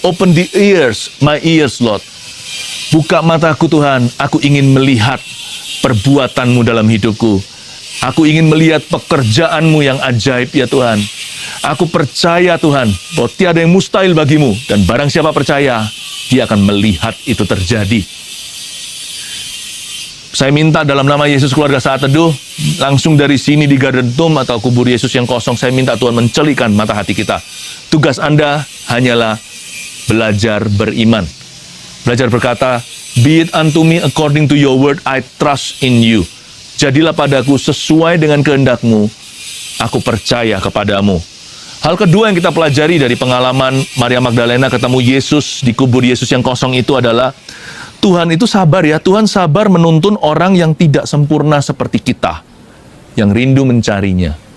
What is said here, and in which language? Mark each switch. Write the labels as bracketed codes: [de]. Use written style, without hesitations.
[en] Open the ears, my ears, Lord. [id] Buka mataku Tuhan, aku ingin melihat perbuatan-Mu dalam hidupku. Aku ingin melihat pekerjaan-Mu yang ajaib ya Tuhan. Aku percaya Tuhan, bahwa tiada yang mustahil bagi-Mu. Dan barang siapa percaya, dia akan melihat itu terjadi. Saya minta dalam nama Yesus Keluarga Saat Teduh, langsung dari sini di Garden Tomb atau kubur Yesus yang kosong, saya minta Tuhan mencelikan mata hati kita. Tugas Anda hanyalah belajar beriman. Belajar berkata, [en] be it unto me according to your word, I trust in you. [id] Jadilah padaku sesuai dengan kehendak-Mu, aku percaya kepadamu. Hal kedua yang kita pelajari dari pengalaman Maria Magdalena ketemu Yesus di kubur Yesus yang kosong itu adalah, Tuhan itu sabar ya, Tuhan sabar menuntun orang yang tidak sempurna seperti kita, yang rindu mencarinya.